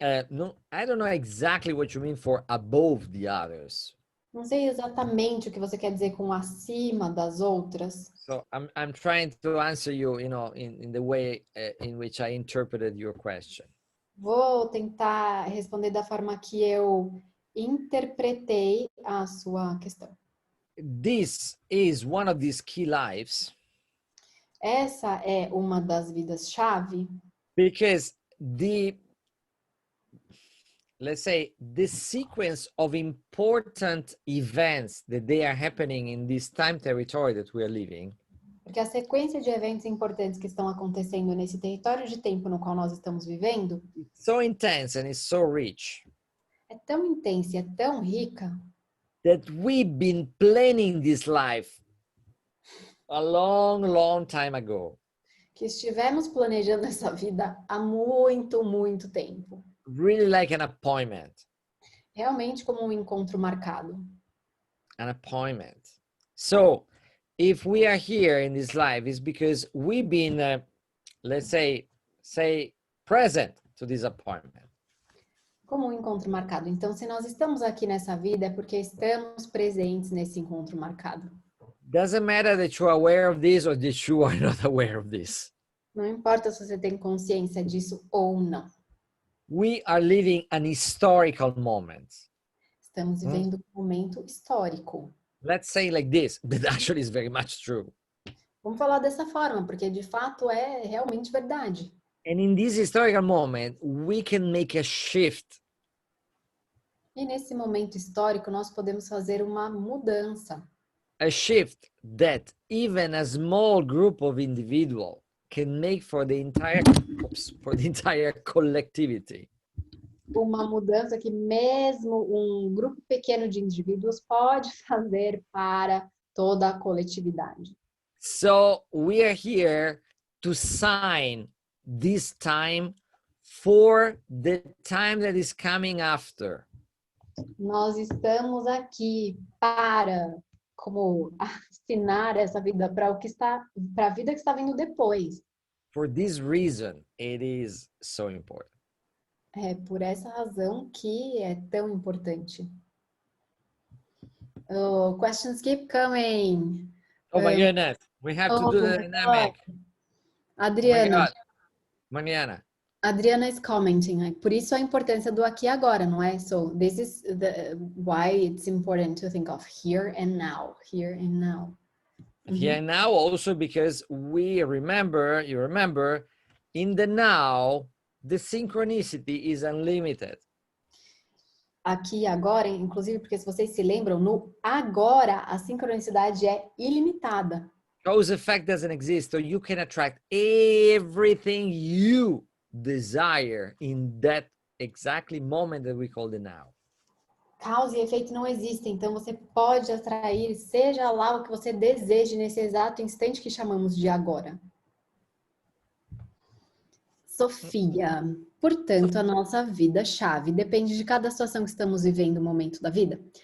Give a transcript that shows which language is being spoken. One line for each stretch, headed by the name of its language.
English: No, I don't know exactly what you mean for above the others.
Portuguese: Não sei exatamente o que você quer dizer com acima das outras.
English: So I'm trying to answer you, in the way in which I interpreted your question.
Portuguese: Vou tentar responder da forma que eu interpretei a sua questão.
English: This is one of these key lives.
Portuguese: Essa é uma das vidas-chave.
English: Because let's say, the sequence of important events that they are happening in this time territory that we are living.
Portuguese: Porque a sequência de eventos importantes que estão acontecendo nesse território de tempo no qual nós estamos vivendo,
English: It's so intense and it's so rich.
Portuguese: É tão intensa e é tão rica
English: That we've been planning this life a long, long time ago.
Portuguese: que estivemos planejando essa vida há muito, muito tempo.
English: Really like an appointment.
Portuguese: Realmente como um encontro marcado.
English: An appointment. So, if we are here in this life, it's because we've been, let's say present to this appointment.
Portuguese: Como um encontro marcado. Então, se nós estamos aqui nessa vida, é porque estamos presentes nesse encontro marcado.
English: Doesn't matter that you're aware of this or that you are not aware of this.
Portuguese: Não importa se você tem consciência disso ou não.
English: We are living an historical moment.
Portuguese: Estamos vivendo um momento histórico.
English: Let's say like this, that actually is very much true.
Portuguese: Vamos falar dessa forma, porque de fato é realmente verdade.
English: And in this historical moment, we can make a shift.
Portuguese: E nesse momento histórico, nós podemos fazer uma mudança.
English: A shift that even a small group of individuals can make for the entire collectivity.
Portuguese: Uma mudança que mesmo um grupo pequeno de indivíduos pode fazer para toda a coletividade.
English: So we are here to sign this time for the time that is coming after.
Portuguese: Nós estamos aqui para como assinar essa vida para a vida que está vindo depois.
English: For this reason, it is so important.
Portuguese: É por essa razão que é tão importante.
English: Oh, questions keep coming. Oh my goodness, we have to do the dynamic. Adriana. Oh my God. Mariana. Adriana is commenting.
Portuguese: Por isso a importância do aqui e agora, não é?
English: So this is why it's important to think of here and now, here and now. Here and now also because you remember, in the now, the synchronicity is unlimited.
Portuguese: aqui e agora, inclusive porque se vocês se lembram, no agora a sincronicidade é ilimitada.
English: Cause effect doesn't exist, so you can attract everything you desire in that exactly moment that we call the now.
Portuguese: Causa e efeito não existem, então você pode atrair, seja lá o que você deseje nesse exato instante que chamamos de agora. Sofia, portanto, a nossa vida-chave depende de cada situação que estamos vivendo no momento da vida.